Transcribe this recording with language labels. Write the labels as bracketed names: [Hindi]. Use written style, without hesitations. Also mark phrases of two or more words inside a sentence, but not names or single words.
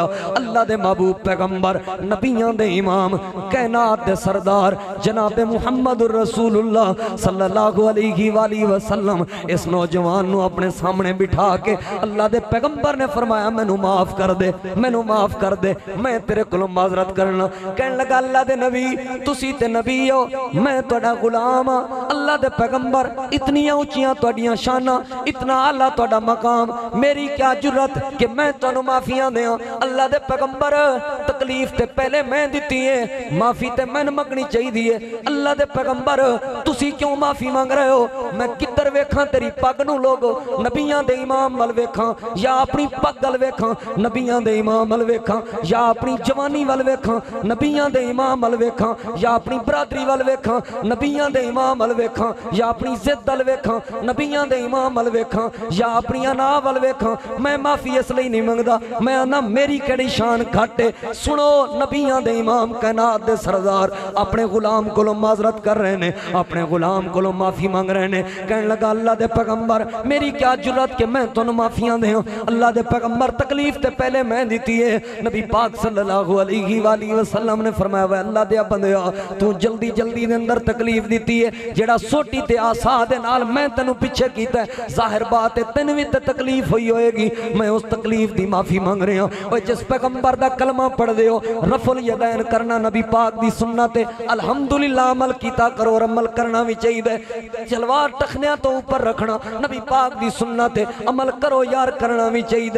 [Punjabi] اللہ دے محبوب پیغمبر نبیوں دے امام کائنات دے سردار جناب محمد الرسول اللہ [Arabic] صلی اللہ علیہ وآلہ وسلم [Punjabi] اس نوجوان نو اپنے سامنے بٹھا کے اللہ دے پیغمبر نے فرمایا مینوں معاف کر دے, مینوں معاف کر دے, میں تیرے کولوں معذرت کرنا. کہنے لگا اللہ دے نبی تسی تے نبی ہو, میں تہاڈا غلام ہاں. اللہ دے پیغمبر اتنی اونچیاں تہاڈیاں شاناں, اتنا اعلیٰ تہاڈا مقام, میری کیا جرت کہ میں تانوں معافیاں دیاں. اللہ دے پیغمبر تکلیف تے پہلے میں دتی ہے, معافی تے میں منگنی چاہیے. اللہ دے پیغمبر تسی کیوں معافی مانگ رہے ہو؟ میں کدھر ویکھاں تیری پگ نو لوگو, نبیاں دے امام ول ویکھاں یا اپنی پگ ول ویکھاں, نبیاں دے امام ول ویکھاں یا اپنی جوانی ول ویکھاں, نبیاں دے امام ول ویکھاں یا اپنی برادری ول ویکھاں, نبیاں دے امام ول ویکھاں یا اپنی ضد ول ویکھاں, نبیاں دے امام ول ویکھاں یا اپنی انا ول ویکھاں. میں معافی اس لئی نہیں منگدا, میں آنا میری کیڑی شان گھٹ ہے. سنو نبیاں دے امام کائنات دے سردار اپنے غلام کولوں معذرت کر رہے نے, اپنے غلام کولوں معافی مانگ رہے نے. کہنے لگا اللہ دے پیغمبر میری کیا جرت کہ میں تانوں معافیاں دیاں. اللہ دے پیغمبر تکلیف تے پہلے میں دیتی ہے. نبی پاک [Arabic] صلی اللہ علیہ وآلہ وسلم [Punjabi] نے فرمایا وے اللہ دے بندیا تو جلدی جلدی دے اندر تکلیف دیتی ہے, جڑا سوٹی تے آسا دے نال میں تینوں پیچھے کیتا ہے, ظاہر بات ہے تینوں وی تے تکلیف ہوئی ہوئے گی, میں اس تکلیف دی معافی مانگ رہا ہوں. اور جس پیغمبر دا کلمہ پڑھ دے ہو رفع الیدین کرنا نبی پاک دی سنت ہے, الحمدللہ عمل کیتا کرو اور عمل کرنا بھی چاہیے. جلوار ٹخنیاں تو اوپر رکھنا نبی پاک دی سنت ہے, عمل کرو یار کرنا بھی چاہیے.